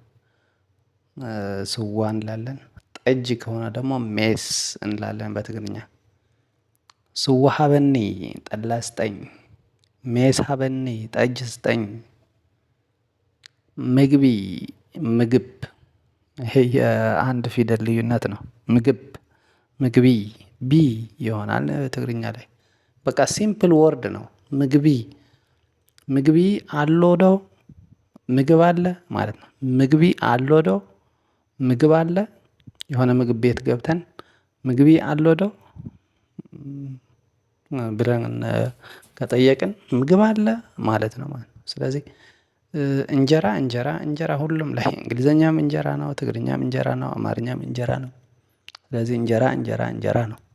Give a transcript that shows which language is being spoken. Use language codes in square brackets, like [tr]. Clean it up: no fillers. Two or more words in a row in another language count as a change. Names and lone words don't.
[am] ስዋ እንላለን። ጠጅ ከሆነ ደግሞ ሜስ እንላለን በትግርኛ። [ti] ስዋ ሀበኒ [am] ጠላ ስጠኝ፣ [ti] ሜስ ሀበኒ [am] ጠጅ ስጠኝ። ምግቢ ምግብ፣ ይሄ የአንድ ፊደል ልዩነት ነው። ምግብ ምግቢ ቢ ይሆናል ትግርኛ ላይ። በቃ [en] simple word [am] ነው። [ti] ምግቢ ምግቢ አሎዶ [am] ምግብ አለ ማለት ነው። [ti] ምግቢ አሎዶ [am] ምግብ አለ። የሆነ ምግብ ቤት ገብተን [ti] ምግቢ አሎዶ [am] ብለን ከጠየቅን ምግብ አለ ማለት ነው ማለት ነው። ስለዚህ እንጀራ እንጀራ እንጀራ ሁሉም ላይ እንግሊዘኛም እንጀራ ነው፣ ትግርኛም እንጀራ ነው፣ አማርኛም እንጀራ ነው። ስለዚህ እንጀራ እንጀራ እንጀራ ነው።